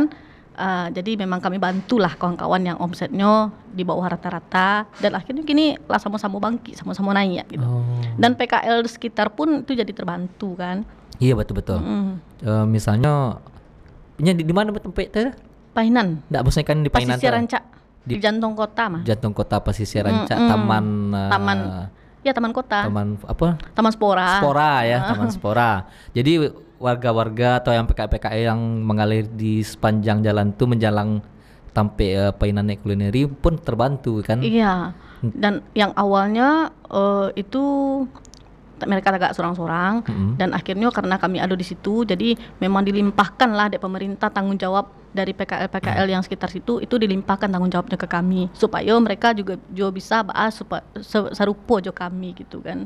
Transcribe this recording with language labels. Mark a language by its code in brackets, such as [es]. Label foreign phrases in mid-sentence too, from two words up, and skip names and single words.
[id] Jadi memang kami bantulah kawan-kawan yang omsetnya di bawah rata-rata, dan akhirnya gini lah sama-sama bangkit, sama-sama naik gitu. Dan PKL sekitar pun itu jadi terbantu kan. Iya betul-betul. Misalnya di mana tempat itu? Painan. Nggak, maksudnya kan di Painan. Pasisir Rancak. Di Di- jantung kota mah. Jantung kota Pasisir Rancak, Mm-mm. taman Taman kota. taman apa? Taman Spora. Spora ya, Taman Spora. Jadi warga-warga atau yang PKL yang mengalir di sepanjang jalan tuh menjalang sampai Painan Naik Kulineri pun terbantu kan? Iya. Dan yang awalnya itu mereka agak sorang-sorang dan akhirnya karena kami ada di situ jadi memang dilimpahkan lah dari pemerintah tanggung jawab dari PKL yang sekitar situ itu dilimpahkan tanggung jawabnya ke kami supaya mereka juga bisa bahas [min] sarupo jo kami [id] gitu kan.